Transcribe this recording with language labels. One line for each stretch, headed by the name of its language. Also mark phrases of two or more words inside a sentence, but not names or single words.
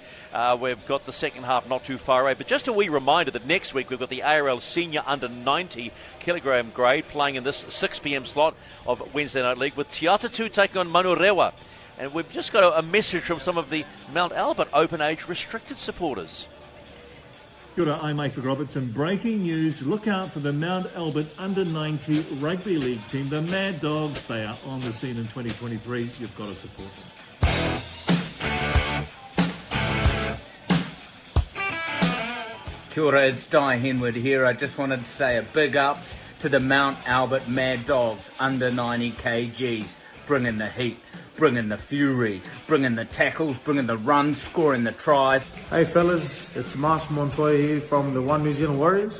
English: We've got the second half not too far away, but just a wee reminder that next week we've got the ARL Senior Under 90 kilogram grade playing in this 6 p.m. slot of Wednesday Night League, with Te Atatu taking on Manurewa. And we've just got a message from some of the Mount Albert Open Age Restricted supporters.
Māori: Kia ora,
English: I'm Michael Robertson. Breaking news, look out for the Mount Albert Under-90 Rugby League team, the Mad Dogs. They are on the scene in 2023. You've got to support them.
Māori: Kia ora,
English: it's Di Henwood here. I just wanted to say a big ups to the Mount Albert Mad Dogs under 90 kgs. Bringing the heat, bringing the fury, bringing the tackles, bringing the runs, scoring the tries. Hey fellas, it's Mark Montoya here from the One New Zealand Warriors.